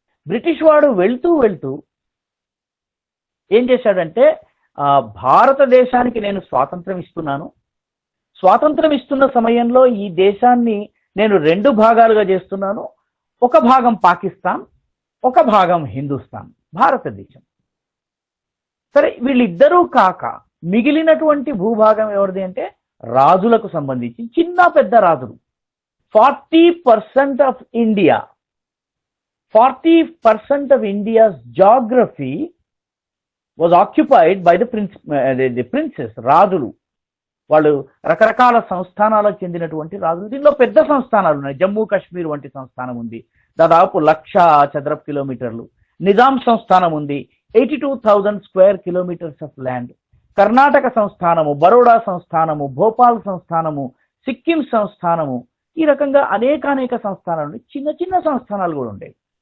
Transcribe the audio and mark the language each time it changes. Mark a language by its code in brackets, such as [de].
[te] British వాడు వెళ్తూ ఏం చేశాడంటే, భారతదేశానికి నేను స్వాతంత్రం ఇస్తున్నాను, స్వాతంత్రం ఇస్తున్న సమయంలో ఈ దేశాన్ని నేను 2 భాగాలుగా చేస్తున్నాను. ఒక భాగం పాకిస్తాన్, ఒక భాగం హిందుస్థాన్, భారతదేశం. సరే, వీళ్ళిద్దరూ కాక మిగిలినటువంటి భూభాగం ఎవరిది అంటే రాజులకు సంబంధించి చిన్న పెద్ద రాజులు. [en] 40% of India, 40% of India's geography was occupied by the princes, రాజులు. [te] వాళ్ళు రకరకాల సంస్థానాలకు చెందినటువంటి రాజులు. దీనిలో పెద్ద సంస్థానాలు ఉన్నాయి. జమ్మూ కాశ్మీర్ వంటి సంస్థానం ఉంది, దాదాపు 1,00,000 చదరపు కిలోమీటర్లు. నిజాం సంస్థానం ఉంది, 82,000 [en] Square kilometres of land. [te] Karnataka సంస్థానము, Baroda సంస్థానము, Bhopal సంస్థానము, Sikkim సంస్థానము, ఈ రకంగా అనేక సంస్థానాలు, చిన్న చిన్న సంస్థానాలు కూడా ఉండేవి.